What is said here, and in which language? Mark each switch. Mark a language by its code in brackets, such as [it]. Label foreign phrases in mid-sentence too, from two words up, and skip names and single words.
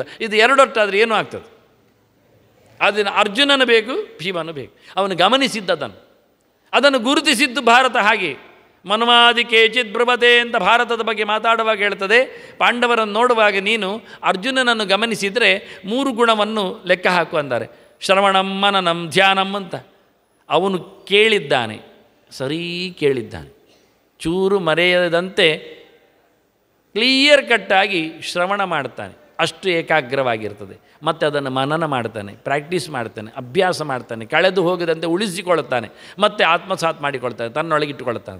[kn] ಇದು ಎರಡೊಟ್ಟಾದರೆ ಏನೂ ಆಗ್ತದೆ. ಅದನ್ನು ಅರ್ಜುನನು ಬೇಕು, ಭೀಮನು ಬೇಕು. ಅವನು ಗಮನಿಸಿದ್ದದನ್ನು, ಅದನ್ನು ಗುರುತಿಸಿದ್ದು ಭಾರತ. ಹಾಗೆ [sa] ಮನ್ವಾದಿ ಕೇಚಿತ್ ಬ್ರುವತೆ [kn] ಅಂತ ಭಾರತದ ಬಗ್ಗೆ ಮಾತಾಡುವಾಗ ಹೇಳ್ತದೆ. ಪಾಂಡವರನ್ನು ನೋಡುವಾಗ ನೀನು ಅರ್ಜುನನನ್ನು ಗಮನಿಸಿದರೆ 3 ಗುಣವನ್ನು ಲೆಕ್ಕ ಹಾಕು ಅಂತಾರೆ. [sa] ಶ್ರವಣಂ ಮನನಂ ಧ್ಯಾನಂ ಅಂತ. [kn] ಅವನು ಕೇಳಿದ್ದಾನೆ, ಸರಿ ಕೇಳಿದ್ದಾನೆ, ಚೂರು ಮರೆಯದಂತೆ ಕ್ಲಿಯರ್ ಕಟ್ಟಾಗಿ ಶ್ರವಣ ಮಾಡ್ತಾನೆ. ಅಷ್ಟು ಏಕಾಗ್ರವಾಗಿರ್ತದೆ. ಮತ್ತು ಅದನ್ನು ಮನನ ಮಾಡ್ತಾನೆ, ಪ್ರಾಕ್ಟೀಸ್ ಮಾಡ್ತಾನೆ, ಅಭ್ಯಾಸ ಮಾಡ್ತಾನೆ, ಕಳೆದು ಹೋಗದಂತೆ ಉಳಿಸಿಕೊಳ್ಳುತ್ತಾನೆ, ಮತ್ತು ಆತ್ಮಸಾತ್ ಮಾಡಿಕೊಳ್ತಾನೆ, ತನ್ನೊಳಗಿಟ್ಟುಕೊಳ್ತಾನೆ.